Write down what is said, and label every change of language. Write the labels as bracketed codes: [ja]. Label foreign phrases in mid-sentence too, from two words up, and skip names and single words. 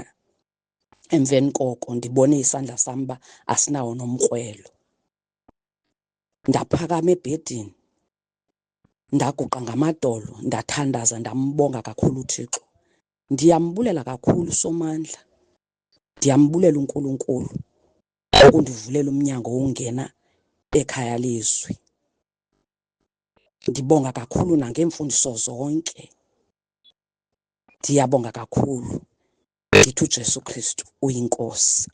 [xh] Emveni koko ndibone isandla sam uba asinawo nomkrwelo. Ndaphakama ebhedini, ndaguqa ngamadolo, ndathandaza, ndambonga kakhulu uThixo. Ndiyambulela kakhulu Somandla, ndiyambulela uNkulunkulu okundivulela umnyango wokungena ekhaya lezwi. [zu] Ngibonga kakhulu nangemfundiso zonke. Ngiyabonga kakhulu. Ngithi uJesu Kristu uyinkosi.